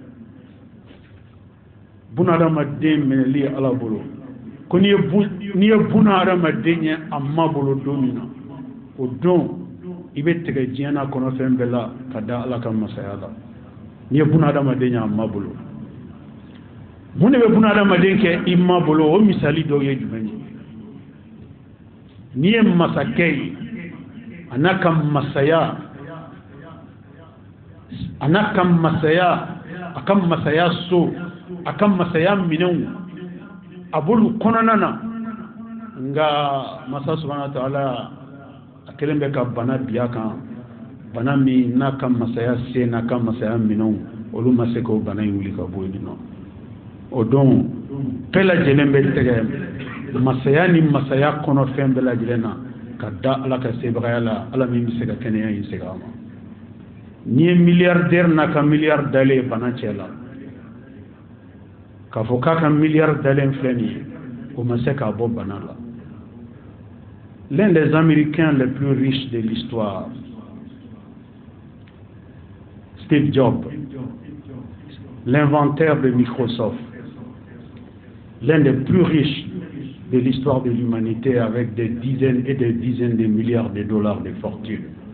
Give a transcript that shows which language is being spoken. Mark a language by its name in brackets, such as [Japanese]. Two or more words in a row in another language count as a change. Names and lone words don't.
[Bambara] bunadamaden minɛli ala bolo ko n'i ye bunadamaden ye a ma bolo don min na o don i bɛ tigɛ diɲɛ na kɔnɔ fɛn bɛɛ la ka da ala ka masaya la n'i ye bunadamaden ye a ma bolo mun de bɛ bunadamaden kɛ i ma bolo o misali dɔw ye jumɛn ye n'i ye masakɛ ye a n'a ka masaya a ka masaya so a ka masaya minɛnw a b'olu kɔnɔna na nka masa [Arabic] سبحانه وتعالى [Bambara] a kelen bɛ ka bana biya kan bana min n'a ka masaya se n'a ka masaya minɛnw olu ma se k'o bana in wuli ka bɔ yen nɔ o don bɛɛ lajɛlen bɛ tɛgɛ masaya ni masaya kɔnɔ fɛn bɛɛ lajɛlen na ka da ala ka sebagaya la ala min bɛ se ka kɛnɛya in segin a ma n'i ye miliyardɛri n'a ka miliyari dalen bana cɛ la k'a fɔ k'a ka miliyari dalen filɛ nin ye o ma se k'a bɔ bana la [French] l'un des Américains les plus riches de l'histoire, Steve Jobs, l'inventeur de Microsoft, l'un des plus riches de l'histoire de l'humanité avec des dizaines et des dizaines de milliards de dollars de fortune.